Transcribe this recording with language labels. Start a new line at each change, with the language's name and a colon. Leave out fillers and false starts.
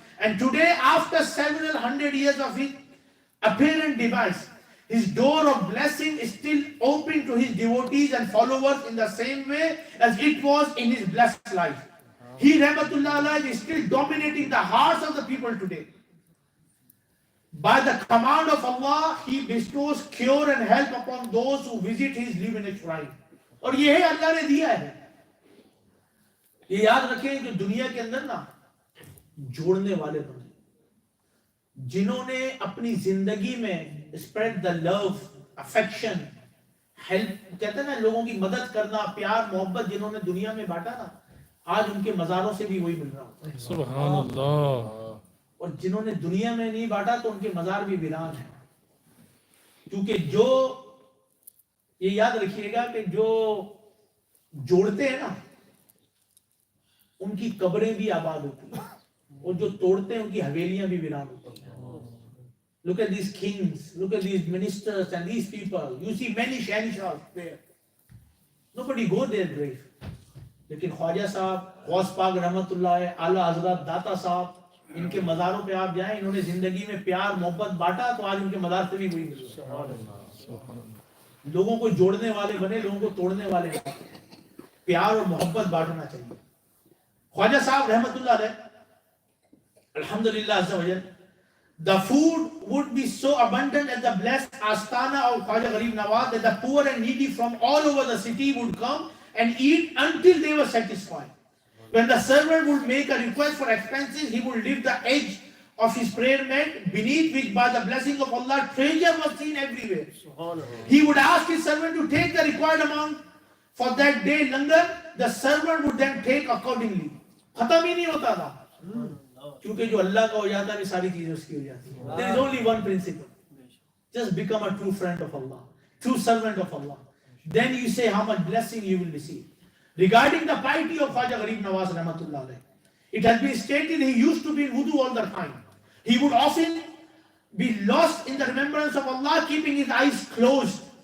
English: And today, after several hundred years of his apparent demise, his door of blessing is still open to his devotees and followers in the same way as it was in his blessed life. He, Rahmatullah alayhi, is still dominating the hearts of the people today. By the command of Allah, he bestows cure and help upon those who visit his luminous shrine.
Urdu: اور یہ ہے اللہ نے دیا ہے. یہ یاد رکھیں کہ دنیا کے اندر نا جوڑنے والے بنے, جنہوں نے اپنی زندگی میں
English: spread the love, affection, help,
Urdu: کہتے ہیں نا لوگوں کی مدد کرنا, پیار محبت جنہوں نے دنیا میں بانٹا نا, آج ان کے مزاروں سے بھی وہی مل رہا ہوتا ہے. سبحان اللہ. اور جنہوں نے دنیا میں نہیں بانٹا تو ان کے مزار بھی ویران ہیں. کیونکہ جو, یہ یاد رکھیے گا کہ جو جوڑتے ہیں نا ان کی قبریں بھی آباد ہوتی ہیں, اور جو توڑتے ہیں ان کی حویلیاں بھی ویران ہوتی ہیں.
English: Look at these kings, look at these ministers and these people. You see many shahshahs there. Nobody go their grave.
Urdu: لیکن خواجہ صاحب, غوث پاک رحمت اللہ علیہ, اعلیٰ حضرت داتا صاحب, ان کے مزاروں پہ آپ جائیں, انہوں نے زندگی میں پیار محبت بانٹا تو آج ان کے مزار سے بھی وہی مل رہا ہے. لوگوں کو جوڑنے والے بنے, لوگوں کو توڑنے والے بنے. پیار اور محبت بانٹنا چاہیے.
English: خواجہ صاحب رحمت اللہ علیہ, alhamdulillah azza wa jal, the food would be so abundant at the blessed Astana of Khwaja Gharib Nawaz that the poor and needy from all over the city would come and eat until they were satisfied. When the servant would make a request for expenses, he would lift the edge of his prayer mat, beneath which by the blessing of Allah treasure was seen everywhere. He would ask his servant to take the required amount for that day langar. The servant would then take accordingly.
Urdu: ختم ہی نہیں ہوتا تھا, کیونکہ جو اللہ کا ہو جاتا ہے ساری چیزیں اس کی ہو جاتی ہیں.
English: There is only one principle. Just become a true friend of Allah, true servant of Allah. Then you say how much blessing you will receive. Regarding the piety of Khwaja Gharib Nawaz rahmatullah alayh, it has been stated he used to be in wudu all the time. He would often be lost in the remembrance of Allah, keeping his eyes closed.